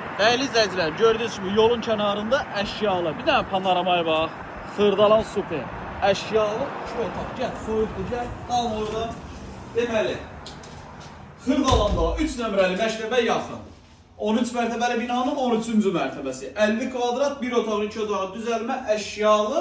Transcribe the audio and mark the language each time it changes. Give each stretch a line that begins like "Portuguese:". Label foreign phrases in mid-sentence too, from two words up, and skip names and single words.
Turkish: Değerli izleyiciler, gördüğünüz gibi yolun kenarında eşyalı. Bir tane panoramaya bak.
Azerbaijani: Xırdalan super. Eşyalı 2 otaq. Gel, soyuqdur, gel. Qalma orada. Deməli, Xırdalanda 3 nömrəli məktəbə yaxın. 13 mərtəbəli binanın 13-cü mərtəbəsi. 50 kvadrat, 1 otaq, 2 otaq düzəlmə, əşyalı.